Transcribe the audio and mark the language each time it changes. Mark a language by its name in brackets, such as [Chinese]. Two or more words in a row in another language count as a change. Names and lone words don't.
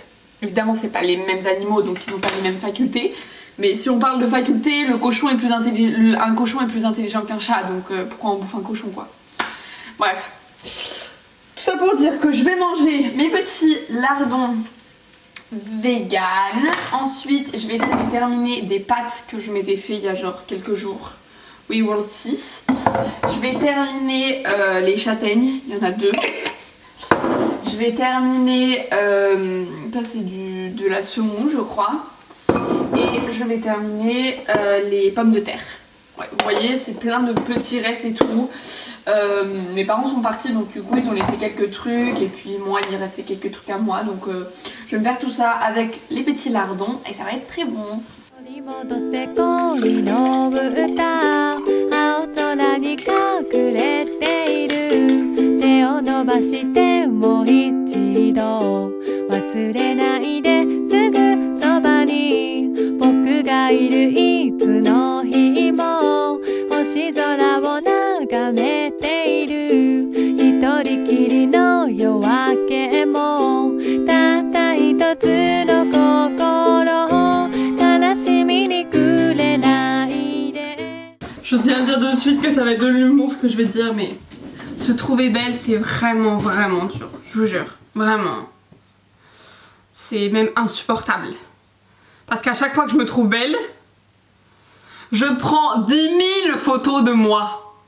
[French] Évidemment c'est pas les mêmes animaux donc ils n'ont pas les mêmes facultés, mais si on parle de facultés, un cochon est plus intelligent qu'un chat, donc pourquoi on bouffe un cochon quoi. Bref, tout ça pour dire que je vais manger mes petits lardons vegan. Ensuite je vais essayer de terminer des pâtes que je m'étais fait il y a genre quelques jours. [English] We will see. [French] Je vais terminer les châtaignes, il y en a 2. Je vais terminer, ça c'est de la semoule je crois. Et je vais terminer les pommes de terre. Ouais, vous voyez c'est plein de petits restes et tout. Mes parents sont partis donc du coup ils ont laissé quelques trucs. Et puis moi il restait quelques trucs à moi. Donc je vais me faire tout ça avec les petits lardons. Et ça va être très bon. [Japanese] 隠れている手を伸ばしてもう一度忘れないですぐそばに僕がいるいつの日も星空を眺めている一人きりの夜明けもたった一つの心悲しみにくれないで [French] Je tiens à dire de suite que ça va être de l'humour ce que je vais dire, mais se trouver belle c'est vraiment dur, je vous jure, vraiment. C'est même insupportable. Parce qu'à chaque fois que je me trouve belle, je prends 10 000 photos de moi.